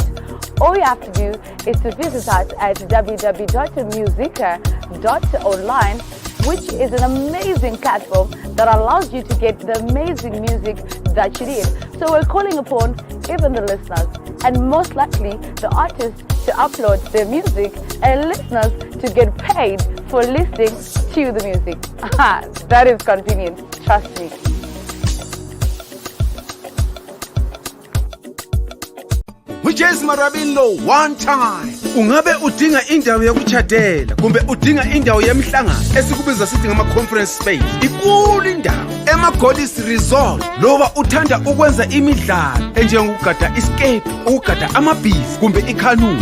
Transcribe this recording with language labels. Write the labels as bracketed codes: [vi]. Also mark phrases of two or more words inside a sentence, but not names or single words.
[en] All you have to do is to visit us at www.musica.online, which is an amazing platform that allows you to get the amazing music that you need. So we're calling upon even the listeners and most likely the artists to upload their music and listeners to get paid for listening to the music. That is convenient, trust me. Whiches Marabino one time. [nd] Ungabe udinga indawo yokuchadela kumbe udinga indawo yemhlangano esikubiza sithi ngama [en] conference space. [nd] Ikulu indawo ema-Goddess Resort. Loba uthanda ukwenza imidlalo enjengokugada escape, ukugada amabhizi kumbe ikanu.